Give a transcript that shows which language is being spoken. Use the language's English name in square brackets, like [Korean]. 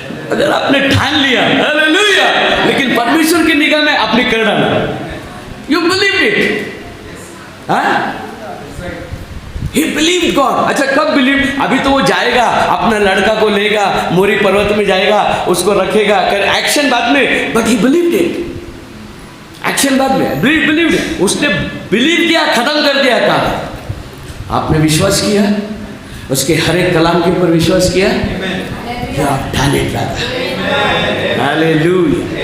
[Hindi] अगर आपने ठान लिया, हालेलुया, लेकिन परमेश्वर की निगाह में आपने कर डाला। [English] You believe it. हाँ, He believed God। [Hindi] अच्छा कब बिलीव? अभी तो वो जाएगा, अपना लड़का को लेगा, मोरी पर्वत में जाएगा, उसको रखेगा, कर एक्शन बाद में, [English] But he believed it। [Hindi] Action बाद में, बिलीव, उसने बिलीव किया, खत्म कर दिया काम। आपने विश्वास किया, उसके हर एक कलाम के ऊपर विश्वास किया, [English] you have done it brother। [Hindi] Hallelujah.